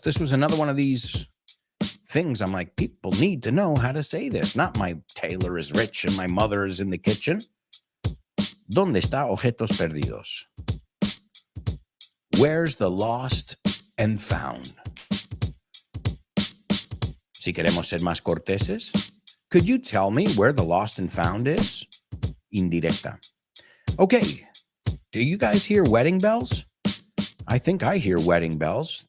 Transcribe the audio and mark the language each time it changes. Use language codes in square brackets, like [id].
[en] This was another one of these things I'm like, people need to know how to say this. Not my tailor is rich and my mother is in the kitchen. [es] ¿Dónde está objetos perdidos? [en] Where's the lost and found? [es] Si queremos ser más corteses, [en] could you tell me where the lost and found is? Indirecta. Okay, do you guys hear wedding bells? I think I hear wedding bells.